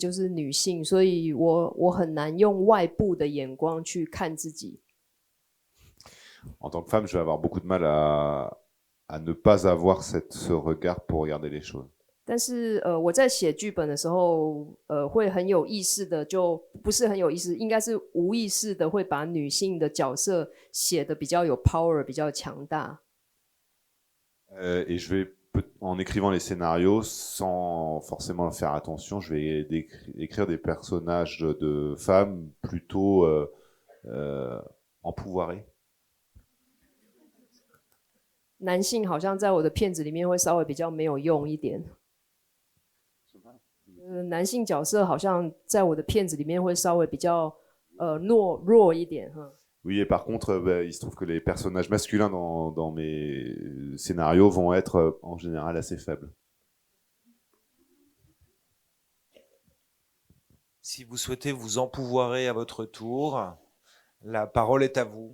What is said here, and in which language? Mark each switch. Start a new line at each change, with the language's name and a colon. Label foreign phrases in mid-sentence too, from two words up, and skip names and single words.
Chinese: 就是女性，所以我很难用外部的眼光去看自己。
French: En tant que femme, je vais avoir beaucoup de mal à ne pas avoir ce regard pour regarder les choses.
Chinese: 但是我在写剧本的时候，会很有意识的，就不是很有意识，应该是无意识的，会把女性的角色写得比较有 power， 比较强大。
French: Et je vais, en écrivant les scénarios, sans forcément faire attention, je vais écrire des personnages de femmes plutôt empouvoirés.
Chinese: 男性好像在我的片子里面会稍微比较没有用一点。男性角色好像在我的片子里面会稍微比较弱一点哈。
French: Oui, et par contre, il se trouve que les personnages masculins dans mes scénarios vont être en général assez faibles. Si vous souhaitez vous empouvoirer à votre tour, la parole est à vous.